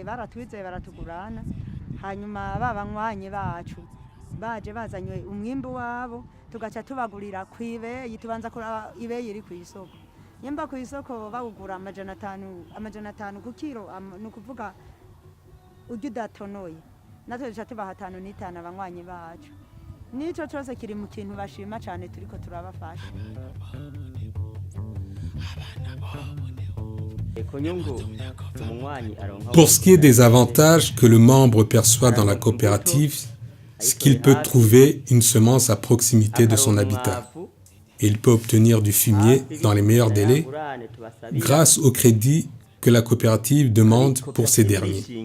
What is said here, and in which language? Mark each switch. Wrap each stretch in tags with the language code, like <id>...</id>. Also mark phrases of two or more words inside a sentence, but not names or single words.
<rn>baratwizeye baratugurana hanyuma babanywanyi bacu baje bazanywe umwimbu wabo tugaca tubagurira kwibeyi tubanza kuraba ibeyi iri ku isoko yemba ku isoko bawugura amajana atanu ku kilo ni ukuvuga ujya udatonoye natwe duca tubaha 5 n'itanu abanywanyi bacu nico cyose kiri mu kintu bashima cyane turiko turabafasha.</rn> <fr>Pour ce qui est des avantages que le membre perçoit dans la coopérative, c'est qu'il peut trouver une semence à proximité de son habitat. Et il peut obtenir du fumier dans les meilleurs délais grâce au crédit que la coopérative demande pour ces derniers.</fr>